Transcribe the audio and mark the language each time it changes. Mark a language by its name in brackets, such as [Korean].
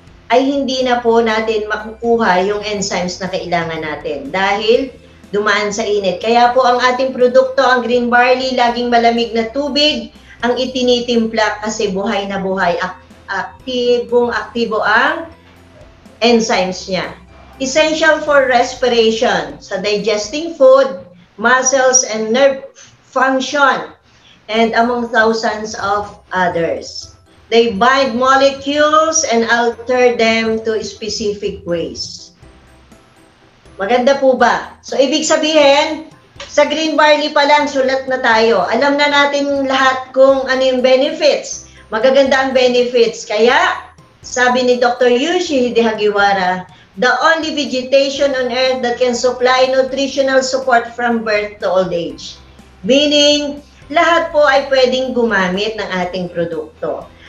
[Filipino] ay hindi na po natin makukuha yung enzymes na kailangan natin dahil dumaan sa init. Kaya po ang ating produkto, ang green barley, laging malamig na tubig, ang itinitimpla kasi buhay na buhay. Aktibong-aktibo ang enzymes niya. [English] Essential for respiration, sa digesting food, muscles, and nerve function, and among thousands of others. They bind molecules and alter them to specific ways. [Filipino] Maganda po ba? So, ibig sabihin, sa green barley pa lang, sulat na tayo. Alam na natin lahat kung ano yung benefits. Magaganda ang benefits. Kaya, sabi ni Dr. [English] Yoshihide Hagiwara, the only vegetation on earth that can supply nutritional support from birth to old age. [Filipino] Meaning, lahat po ay pwedeng gumamit ng ating produkto.